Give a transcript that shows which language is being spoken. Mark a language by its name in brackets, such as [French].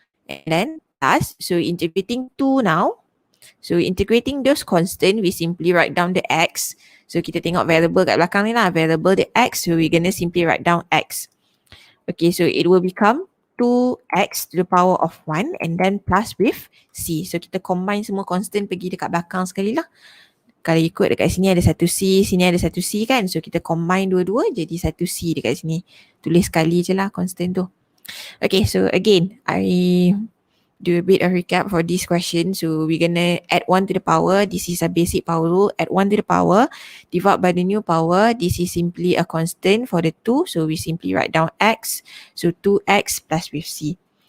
[English] And then plus, so integrating 2 now. So integrating those constant, we simply write down the x. [Malay] So kita tengok variable kat belakang ni lah, [English] variable the x, so we're going to simply write down x. Okay, so it will become 2x to the power of 1 and then plus with c. [Malay] So kita combine semua constant pergi dekat belakang sekali lah. Kalau ikut dekat sini ada satu C, sini ada satu C kan. So kita combine dua-dua jadi satu C dekat sini. Tulis sekali je lah constant tu. [English] Okay, so again, I do a bit of recap for this question. So we're gonna add 1 to the power. This is a basic power rule. Add 1 to the power. Divide by the new power. This is simply a constant for the 2. So we simply write down x. So 2x plus with c.